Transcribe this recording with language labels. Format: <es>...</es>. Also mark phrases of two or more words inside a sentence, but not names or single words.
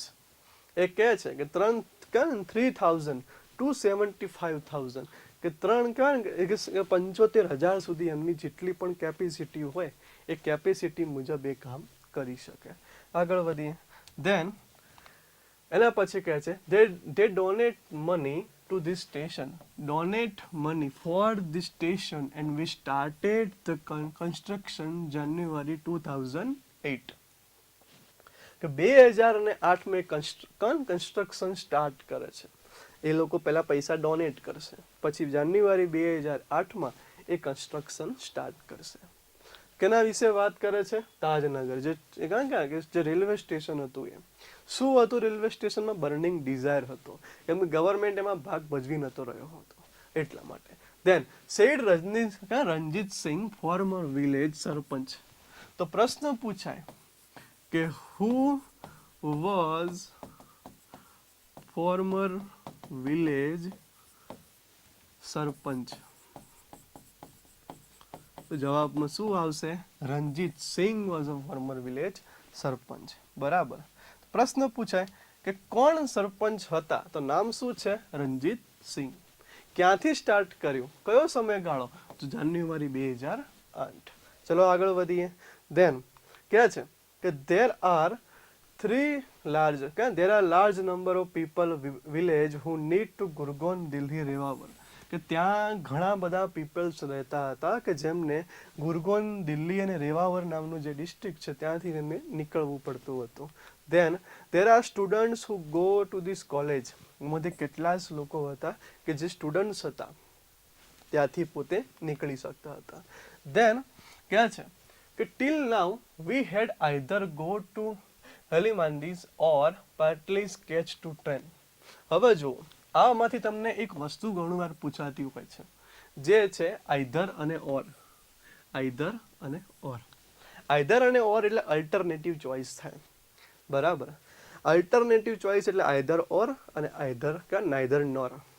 <gu>એ કહે છે કે 3000 ટુ 75,000, કે 75,000 સુધી એમની જેટલી પણ કેપેસિટી હોય એ કેપેસિટી મુજબ એ કામ કરી શકે. આગળ વધીએ. ધેન એના પછી કહે છે</gu> <en>they donate money to this station, donate money for this station and we started the construction January 2008.</en> <gu>કે 2008</gu> <en>construction start</en> <gu>કરે છે. એ લોકો પહેલા પૈસા ડોનેટ કરશે, પછી જાન્યુઆરી 2008માં એ</gu> <en>construction start</en> <gu>કરશે. કેના વિશે વાત કરે છે? તાજનગર. જે રેલવે સ્ટેશન હતું એ શું હતું? રેલવે સ્ટેશનમાં</gu> <en>burning desire</en> <gu>હતો, કેમ કે ગવર્મેન્ટ એમાં ભાગ ભજવી નતો રહ્યો હતો એટલા માટે.</gu> <en>Then said Ranjit Singh, former village સરપંચ.</en> <gu>તો પ્રશ્ન પૂછાય કે</gu> <en>who was former village</en> <gu>સરપંચ? તો જવાબમાં શું આવશે?</gu> <en>રણજીત સિંહ was a former village સરપંચ.</en> <gu>બરાબર. પ્રશ્ન પૂછાય કે કોણ સરપંચ હતા? તો નામ શું છે? રણજીત સિંહ. ક્યાંથી સ્ટાર્ટ કર્યું? કયો સમયગાળો? તો જાન્યુઆરી 2008. ચલો આગળ વધીએ.</gu> <en>ધેન</en> <gu>કે છે કે</gu> <en>there are large number of people village who need to ગુરગોન દિલ્હી રેવાવર.</en> <gu>કે ત્યાં ઘણા બધા પીપલ્સ રહેતા હતા કે જેમને ગુરગોન દિલ્હી અને રેવાવર નામનું જે ડિસ્ટ્રિક્ટ છે ત્યાંથી એમને નીકળવું પડતું હતું.</gu> <en>Then there are students who go to this college.</en> <gu>એમાંથી કેટલા જ લોકો હતા કે જે સ્ટુડન્ટ્સ હતા ત્યાંથી પોતે નીકળી શકતા હતા.</gu> <en>Then</en> <gu>ક્યાં છે કે</gu> <en>till now we had either go to Halimandis or Patlis catch to train.</en> <gu>હવે જુઓ, આમાંથી તમને એક વસ્તુ ઘણી વાર પૂછાતી હોય છે જે છે આઈધર અને ઓર. આઈધર અને ઓર. આઈધર અને ઓર એટલે</gu> <en>alternative choice</en> <gu>થાય. બરાબર.</gu> <en>alternative choice</en> <gu>એટલે</gu> <en>either or</en> <gu>અને આઈધર કે</gu> <en>neither nor.</en>